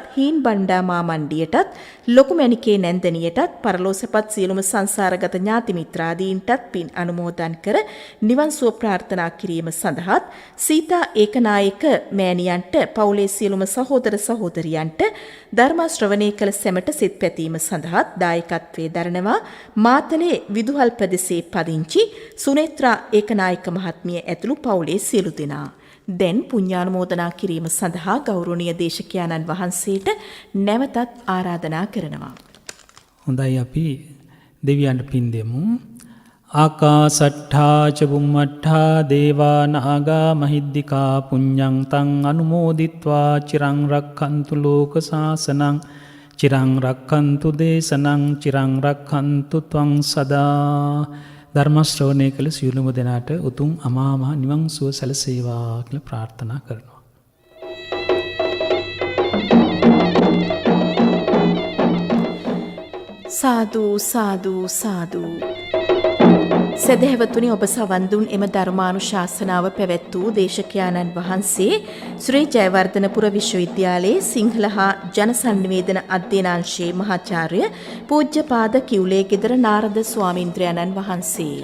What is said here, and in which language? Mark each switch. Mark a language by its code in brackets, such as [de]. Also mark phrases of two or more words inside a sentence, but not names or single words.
[si] හීන් බණ්ඩා මාමණ්ඩියටත් ලොකුමැණිකේ නැන්දනියටත් පරලෝ සැපත් සියලුම සංසාරගත ඥාති මිත්‍රාදීන්ටත් පින් අනුමෝදන් කර නිවන් සුව ප්‍රාර්ථනා කිරීම සඳහාත් සීතා ඒකනායක මෑණියන්ට පවුලේ සියලුම සහෝදර සහෝදරියන්ට ධර්ම ශ්‍රවණය කළ සැමට සිත් පැතීම සඳහාත් දායකත්වයේ දරනවා මාතලේ විදුහල් ප්‍රදේශයේ පදිංචි සුනේත්‍රා ඒකනායක මහත්මිය ඇතුළු පවුලේ සියලු දෙනා. දැන් පුණ්‍යානුමෝදනා කිරීම සඳහා ගෞරවනීය දේශකයන්න් වහන්සේට නැවතත් ආරාධනා කරනවා. හොඳයි අපි දෙවියන්ට පින් දෙමු. [pi] ආකාසට්ඨා ච බුම්මට්ඨා දේවා නාග මහිද්దికා පුඤ්ඤං තං අනුමෝදිත්වා චිරං රක්ඛන්තු ලෝක සාසනං චිරං රක්ඛන්තු දේශනං චිරං රක්ඛන්තු ත්වං සදා. [si] ධර්ම ශ්‍රවණය කළ සියලුම දෙනාට උතුම් අමා මහ නිවන් සුව සැලසේවා කියලා ප්‍රාර්ථනා කරනවා. සාදු සාදු සාදු. සදහැවතුනි, ඔබ සවන් දුන් එම ධර්මානුශාසනාව පැවැත් වූ දේශකයාණන් වහන්සේ ශ්‍රී ජයවර්ධනපුර විශ්වවිද්‍යාලයේ සිංහල හා ජනසන්නිවේදන අධ්‍යනාංශයේ මහාචාර්ය පූජ්‍යපාද කිව්ලේගෙදර නාරද ස්වාමීන්ද්‍රයන්න් වහන්සේ.